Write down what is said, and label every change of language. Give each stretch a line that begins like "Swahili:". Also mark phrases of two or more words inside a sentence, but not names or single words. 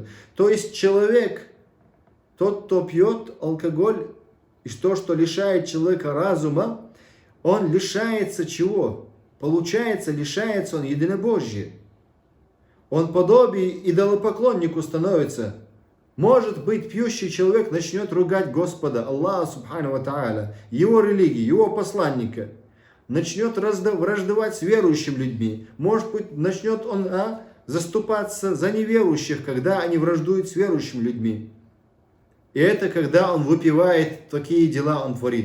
Russian: То есть человек, тот, кто пьет алкоголь, и то, что лишает человека разума, он лишается чего? Получается, лишается он единобожия. Он подобие идолопоклоннику становится. Может быть, пьющий человек начнет ругать Господа,
Arabic: الله سبحانه وتعالى,
Russian: его религию, его посланника. Начнет враждовать с верующими людьми. Может быть, начнет он заступаться за неверующих, когда они враждуют с верующими людьми. И это когда он выпивает, такие дела он творит.